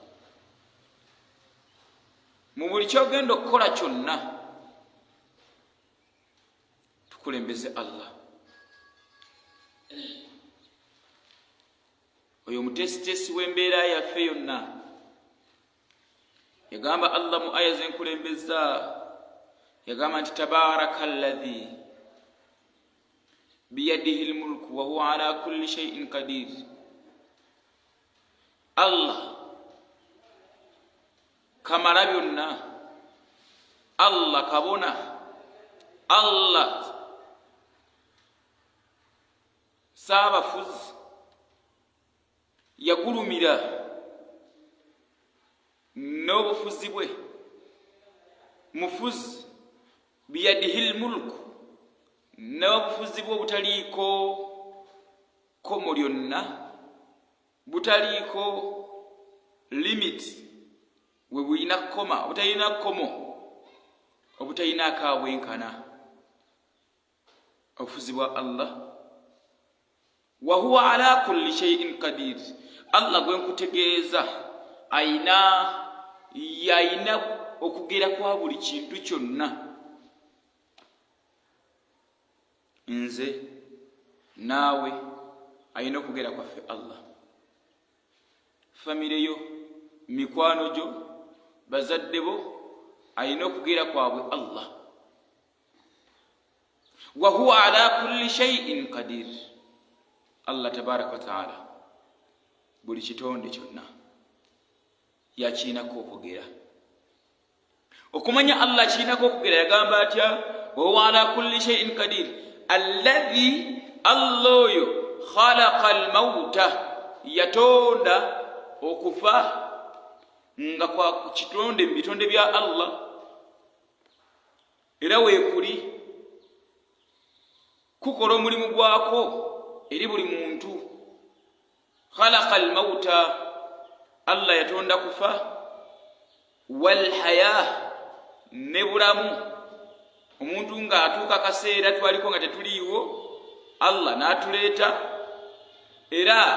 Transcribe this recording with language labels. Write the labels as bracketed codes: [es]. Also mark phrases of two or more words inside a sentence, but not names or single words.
[lg] Mu buli kyogenda okukola kyonna tukulembeze Allah. Oyo omutesitesi w'embeera yaffe yonna yagamba Allah mu aya zenkulembeza, yagamba nti [ar] تبارك الذي بيده الملك وهو على كل شيء قدير. [lg] Allah kamala byonna, Allah kabona, Allah saabafuzi, yagulumira n'obufuzi bwe mufuzi [ar] بيده الملك [lg] n'obufuzi bwe butaliiko komo lyonna butaliiko limiti we bulina koma obutalina komo obutalinaako abwenkana obufuzi bwa Allah [ar] وهو على كل شيء قدير [lg] Allah gwe nkutegeeza ayina okugera kwa buli kintu kyonna nze naawe ayina okugera kwaffe Allah famire yo mikwano gyo bazadde bo ayina okugera kwabwe Allah [ar] وهو على كل شيء قدير [lg] Allah [ar] تبارك وتعالى [lg] buli kitonde kyonna yakiinako okugera okumanya Allah kiinako okugera yagamba atya [ar] وهو على كل شيء قدير الذي الو خلق الموت [lg] yatonda okufa nga kwa kitonde bitonde bya Allah era weekuli kukola omulimu gwako eri buli muntu [ar] خلق الموت [lg] Allah yatonda kufa [ar] والحياة [lg] ne bulamu omuntu nga atuuka kaseera twaliko nga tetuliiwo Allah n'atuleeta era